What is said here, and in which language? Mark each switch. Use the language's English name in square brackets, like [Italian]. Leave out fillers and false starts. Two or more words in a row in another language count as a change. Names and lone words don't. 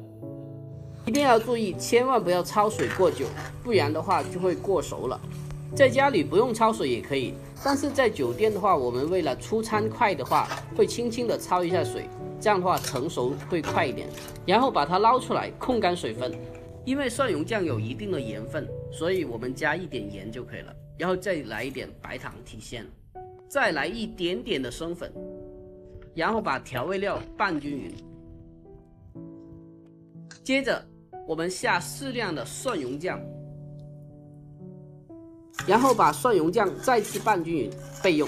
[Chinese] 一定要注意，千萬不要焯水過久，不然的話就會過熟了。在家裡不用焯水也可以，但是在酒店的話，我們為了出餐快的話，會輕輕的焯一下水，這樣的話成熟會快一點。然後把它撈出來，控乾水分，因为蒜蓉酱有一定的盐分，所以我们加一点盐就可以了，然后再来一点白糖提鲜，再来一点点的生粉，然后把调味料拌均匀。接着我们下适量的蒜蓉酱，然后把蒜蓉酱再次拌均匀备用。